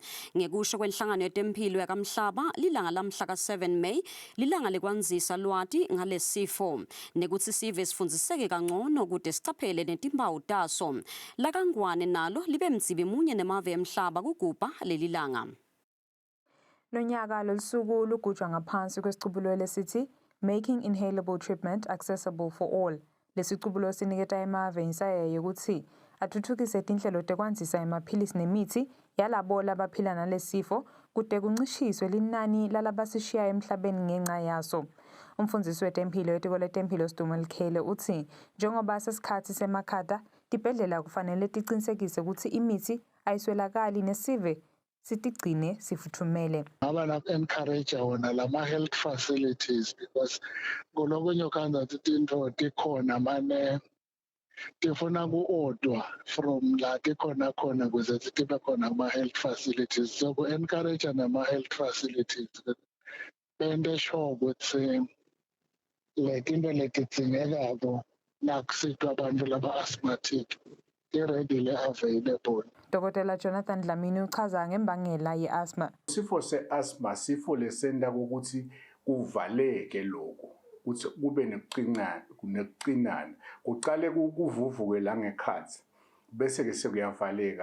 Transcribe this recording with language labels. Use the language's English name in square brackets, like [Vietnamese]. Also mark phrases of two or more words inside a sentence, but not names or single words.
[Swati] Ngekusho kwenhlangano yetempilo yakamhlaba, lilanga lamhla ka-7 May lilanga lekwanzisa lwati ngalesifo nekuthi sive sifundziseke kangcono kude sicaphele netimpawu taso. Lakangwane nalo libe mdzibi munye nemave emhlaba kugubha lelilanga. Lonyaka losuku lugujwa ngaphansi kwesicubulo lesithi Making Inhalable Treatment Accessible for All. Lesicubulo siniketa emave insaye ukuthi athuthukise tinhlelo tekwanzisa emaphilisi nemithi yalabo labaphila nalesifo kude kuncishiswe linani lalabasishiya emhlabeni ngenxa yaso. Umfundisi wetempilo etiko letempilo Sidumo Likhele uthi njengoba sesikhathi semakhata tibhedlela kufanele tiqinisekise ukuthi imithi ayiswelakali nesive sitigcine sifuthumele. Ngaba encourage wona lama [English] health facilities because [Swati] ngolokunye ukanda tinto tikhona mane tifuna ku-ordwa from la tikhona khona kuze tibe khona kuma-health facilities. So ku-encourage nama-health facilities bente sure ukuthi letinto letidingekako nakusitwa abantu laba-asthmatic ti- [English] readily available. [Swati] Dr. Jonathan Dlamini uchaza ngembangela ye-asthma. Sifo se-asthma sifo lesenta ukuthi kuvaleke lokho ukuthi kube nekucinana kuqale kuvuvuke la ngekhathi bese ke sekuyavaleka.